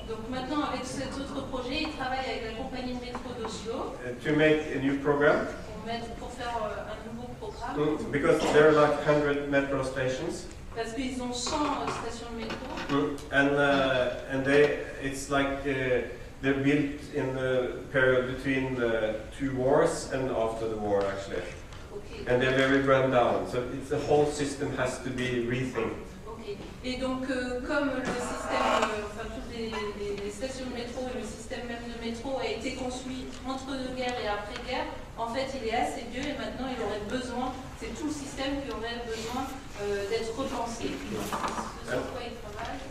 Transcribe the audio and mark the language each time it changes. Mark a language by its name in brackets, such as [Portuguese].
[French] Donc maintenant, avec cet autre projet, il travaille avec la compagnie de métro d'Oslo [English] To make a new program. [French] pour faire un nouveau programme. [English] Because there are like 100 metro stations. [French] Parce qu'ils ont 100 stations de métro. [English] And it's like they're built in the period between the two wars and after the war actually. Okay. And they're very run down. So the whole system has to be rethinked. Okay. [French] Et donc, comme le système, enfin toutes les stations de métro et le système même de métro a été construit entre deux guerres et après-guerre, en fait, il est assez vieux et maintenant il aurait besoin, c'est tout le système qui aurait besoin d'être repensé. C'est sur quoi il travaille.